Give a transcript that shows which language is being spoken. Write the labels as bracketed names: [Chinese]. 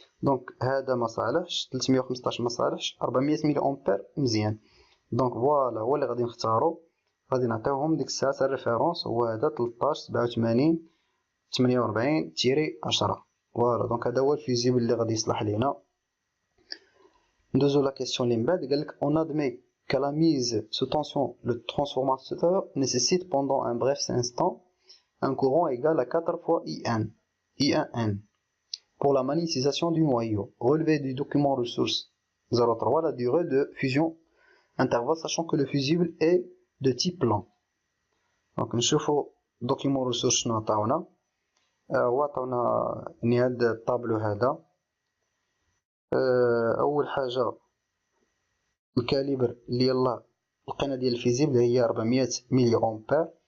[Arabic] دونك هذا ما صالحش 315 ما صالحش 400 ملي امبير مزيان. دونك فوالا هو اللي غادي نختاروا. غادي نعطيوهم ديك الساعات الريفيرونس هو هذا 13 87 48 تيري 10. فوالا دونك هذا هو الفيزيبل اللي غادي يصلح لينا. ندوزو لا كيسيون اللي من بعد. قالك [French] on admet que la mise sous tension le transformateur nécessite pendant un bref instant un courant égal à 4 fois I1N pour la magnétisation du noyau. Relevé du document ressource 03 la durée de fusion intervalle sachant que le fusible est de type lent. [Arabic] Donc نشوفو document ressource شنو عطاونا. هو عطاونا يعني هاد الطابلو هذا. اول حاجه الكاليبر اللي يلاه لقينا ديال الفيزيبل هي 400 ملي امبير.